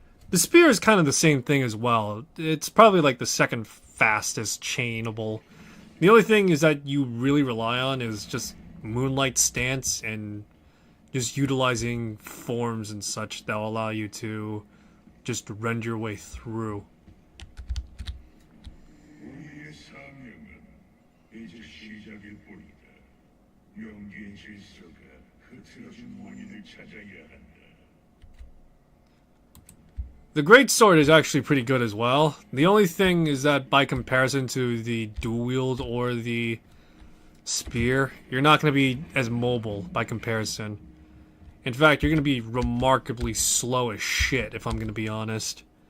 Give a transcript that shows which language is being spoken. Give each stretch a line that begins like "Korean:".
English: The spear is kind of the same thing as well. It's probably like the second fastest chainable. The only thing is that you really rely on is just Moonlight Stance and just utilizing forms and such that will allow you to just rend your way through.
Korean: 우리의 사명은 이제 시작일 뿐이다. 용기의 질서가 흐트러진 원인을 찾아야 한다.
English: The greatsword is actually pretty good as well. The only thing is that by comparison to the dual wield or the spear, you're not going to be as mobile by comparison. In fact, you're going to be remarkably slow as shit, if I'm going to be honest.